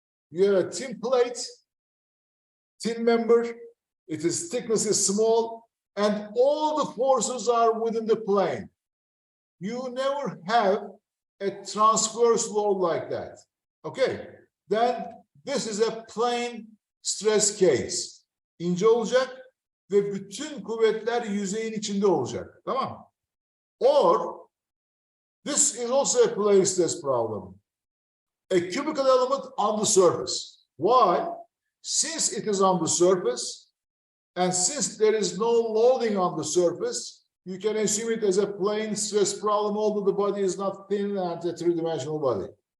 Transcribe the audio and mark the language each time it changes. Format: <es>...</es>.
<en>You have a thin plate, thin member, its thickness is small, and all the forces are within the plane. You never have a transverse load like that. Okay, then this is a plane stress case.</en> <tr>İnce olacak ve bütün kuvvetler yüzeyin içinde olacak. Tamam?</tr> <en>Or, this is also a plane stress problem. A cubical element on the surface. Why? Since it is on the surface, and since there is no loading on the surface, you can assume it as a plane stress problem, although the body is not thin and a three-dimensional body.</en>